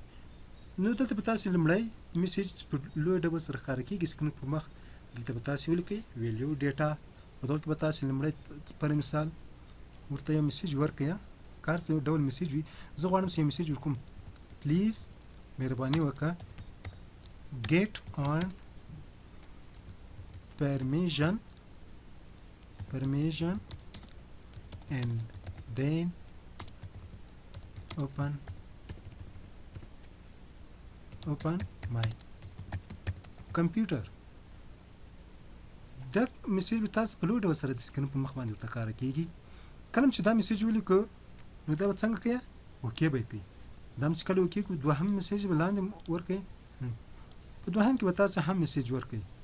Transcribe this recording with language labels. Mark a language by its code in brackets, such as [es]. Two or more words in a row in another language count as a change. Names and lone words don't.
[ps] نو دلته به تاسو لومړی میسیج په لوی ډول سره ښکاره کېږي سکرین پر مخ، دلته به تاسو ولیکئ [en] value data. [ps] په دغه کې به تاسو لومړی پر مثال ورته یو میسیج ورکړئ، کار څه ډول میسیج وي. زه غواړم چې یو میسیج ورکوم، پلیز مهرباني وکړه [en] get on permission and then open my computer. [ps] دا میسیج به تاسو په لوی ډول سره د سکرین په مخ باندې ورته ښکاره کېږي. کله چې دا میسیج ولیکو، نو دا به څنګه کوي، اوکې به یې کوي. دا چې کله اوکې کړو، دوهم میسیج به لاندې ورکړئ، په دوهم کې به تاسو هم میسیج ورکړئ.